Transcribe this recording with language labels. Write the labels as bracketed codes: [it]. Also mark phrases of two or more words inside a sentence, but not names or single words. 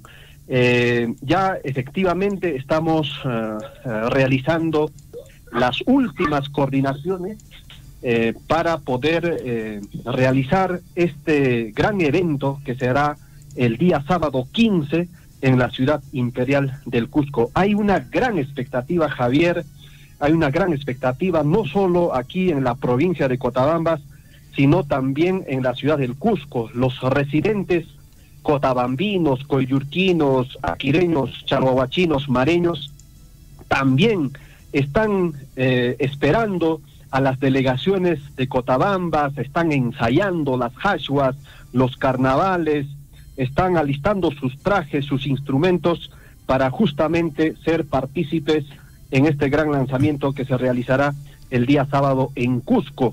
[es] Ya efectivamente estamos realizando las últimas coordinaciones para poder realizar este gran evento que será el día sábado 15 en la ciudad imperial del Cusco. Hay una gran expectativa, Javier, hay una gran expectativa no solo aquí en la provincia de Cotabambas, sino también en la ciudad del Cusco. Los residentes cotabambinos, coyurquinos, aquireños, charhuahuachinos, mareños, también están esperando a las delegaciones de Cotabambas, están ensayando las hashuas, los carnavales, están alistando sus trajes, sus instrumentos para justamente ser partícipes en este gran lanzamiento que se realizará el día sábado en Cusco.